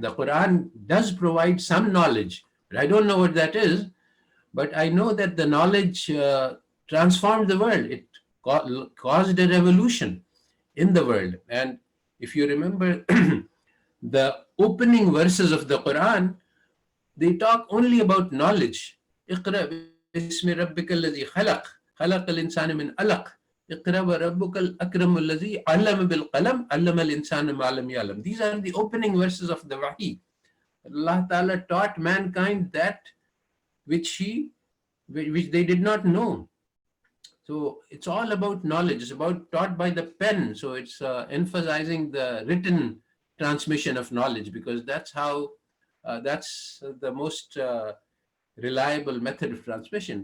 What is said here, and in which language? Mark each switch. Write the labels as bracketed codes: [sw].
[en] The Quran does provide some knowledge, but I don't know what that is. But I know that the knowledge transformed the world. It caused a revolution in the world. And if you remember, the opening verses of the Quran, they talk only about knowledge. [ar] اقرأ باسم ربك الذي خلق خلق الإنسان من علق اقرأ وربك الأكرم الذي علم بالقلم علم الإنسان ما لم يعلم. [en] These are the opening verses of the Wahi. Allah Ta'ala taught mankind that which they did not know. So it's all about knowledge. It's about taught by the pen. So it's emphasizing the written transmission of knowledge, because that's the most reliable method of transmission.